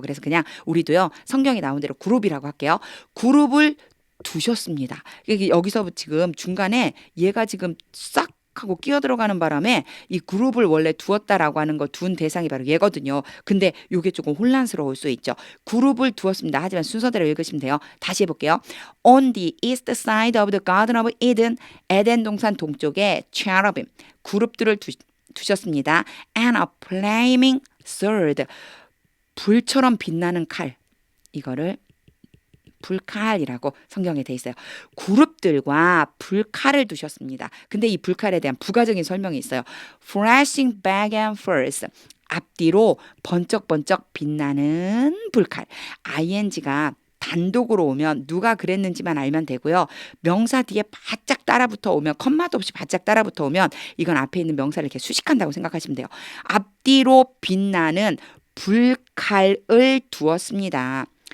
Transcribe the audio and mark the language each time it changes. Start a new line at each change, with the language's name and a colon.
Korean: 그래서 그냥 우리도요. 성경에 나온 대로 그룹이라고 할게요. 그룹을 두셨습니다. 이게 여기서 지금 중간에 얘가 지금 싹 하고 끼어 들어가는 바람에 이 그룹을 원래 두었다라고 하는 거 둔 대상이 바로 얘거든요. 근데 이게 조금 혼란스러울 수 있죠. 그룹을 두었습니다. 하지만 순서대로 읽으시면 돼요. 다시 해볼게요.
English: On the east side of the Garden of Eden,
Korean: 에덴 동산 동쪽에
English: cherubim,
Korean: 그룹들을 두셨습니다.
English: And a flaming sword,
Korean: 불처럼 빛나는 칼. 이거를 불칼이라고 성경에 돼 있어요. 그룹들과 불칼을 두셨습니다. 근데 이 불칼에 대한 부가적인 설명이 있어요.
English: Flashing back and forth.
Korean: 앞뒤로 번쩍번쩍 빛나는 불칼. ing가 단독으로 오면 누가 그랬는지만 알면 되고요. 명사 뒤에 바짝 따라붙어 오면 컴마도 없이 바짝 따라붙어 오면 이건 앞에 있는 명사를 이렇게 수식한다고 생각하시면 돼요. 앞뒤로 빛나는 불칼을 두었습니다.